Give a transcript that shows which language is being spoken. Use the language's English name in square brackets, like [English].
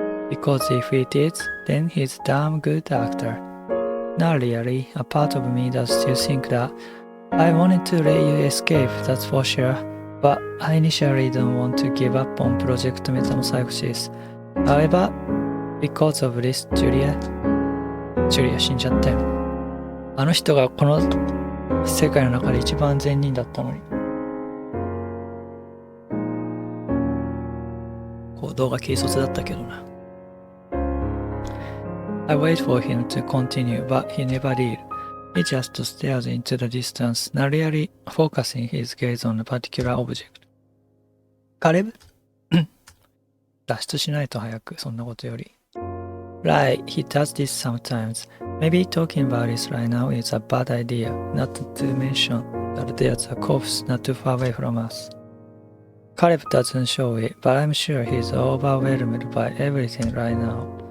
[English] Because if it is, then he's a damn good actor. Not really. A part of me does still think that. I wanted to let you escape, that's for sure. But I initially don't want to give up on Project Metamorphosis. However, because of this, Julia [Japanese] 死んじゃったよ。あの人がこの世界の中で一番善人だったのに。行動が軽率だったけどな。 [English] I wait for him to continue, but he never did. He just stares into the distance, not really focusing his gaze on a particular object. [Japanese] カレブ脱出しないと早く、そんなことより。 [English] Right, he does this sometimes. Maybe talking about this right now is a bad idea, not to mention that there's a corpse not too far away from us. Caleb doesn't show it, but I'm sure he's overwhelmed by everything right now.